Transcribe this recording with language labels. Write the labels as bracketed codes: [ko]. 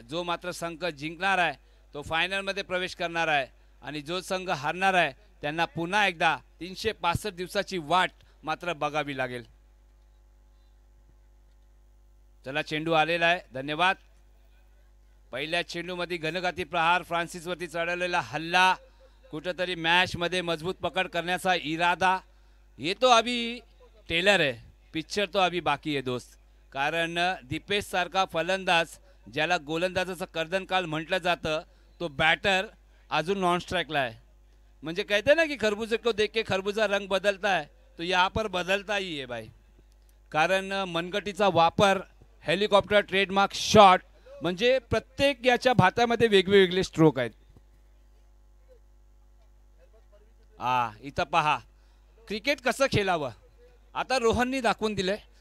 [mr] जो मात्र संघ जिंकणार आहे तो फायनलमध्ये प्रवेश करणार आहे आणि जो संघ हारणार आहे त्यांना पुन्हा एकदा 365 दिवसाची वाट मात्र बघावी लागेल. चला, चेंडू आलेला आहे. धन्यवाद. पहिल्या चेंडूमध्ये घनघाती प्रहार, फ्रान्सिसवरती चढवलेला हल्ला, कुठंतरी मॅचमध्ये मजबूत पकड करण्याचा इरादा. [hi] ये तो अभी टेलर है, पिक्चर तो अभी बाकी है दोस्त. [mr] कारण दीपेश सारखा फलंदाज ज्याला गोलंदाजाचा कर्दनकाल म्हटलं जातं, तो बॅटर अजून नॉन स्ट्राइकला आहे. [hi] म्हणजे कहते ना कि खरबूजे को देख के खरबूजा रंग बदलता है, तो यहाँ पर बदलता ही है भाई. [mr] कारण मनगटीचा वापर, हेलिकॉप्टर ट्रेडमार्क शॉट, म्हणजे प्रत्येक याच्या भातामध्ये वेगवेगळे स्ट्रोक आहेत. इथं पहा क्रिकेट कसं खेळावं आता रोहननी दाखवून दिले.